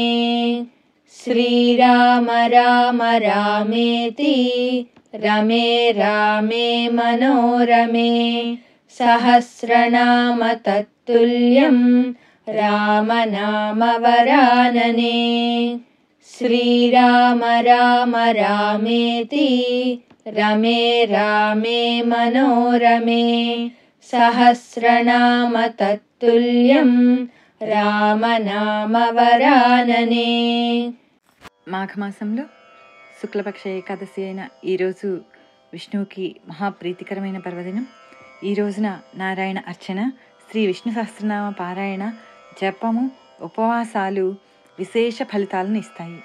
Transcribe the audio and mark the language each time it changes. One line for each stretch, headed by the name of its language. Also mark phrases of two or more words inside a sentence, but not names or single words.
Sanskrit: श्रीराम राम रामेति रमे रामे मनोरमे सहस्रनाम तत्तुल्यं रामनामवरानने। श्रीराम राम रामेति रमे रामे मनोरमे सहस्रनाम तत्तुल्यं రామనామవరాననే.
Telugu: మాఘమాసంలో శుక్లపక్ష ఏకాదశి అయిన ఈరోజు విష్ణువుకి మహాప్రీతికరమైన పర్వదినం. ఈ రోజున నారాయణ అర్చన, శ్రీ విష్ణు సహస్రనామ పారాయణ, జపము, ఉపవాసాలు విశేష ఫలితాలను ఇస్తాయి.